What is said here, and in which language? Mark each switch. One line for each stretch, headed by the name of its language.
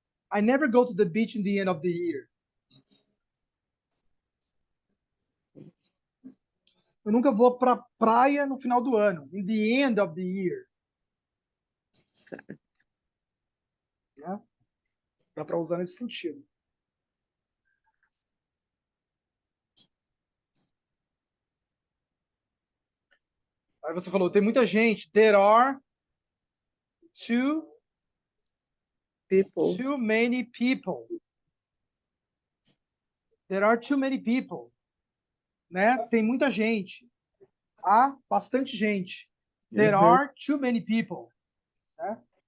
English: I never go to the beach in the end of the year.
Portuguese: Eu nunca vou pra praia no final do ano.
English: In the end of the year.
Portuguese: Né? Dá para usar nesse sentido. Aí você falou, tem muita gente.
English: There are too many people. There are too many people. Né?
Portuguese: Tem muita gente. Há bastante gente.
English: There are too many people. Né?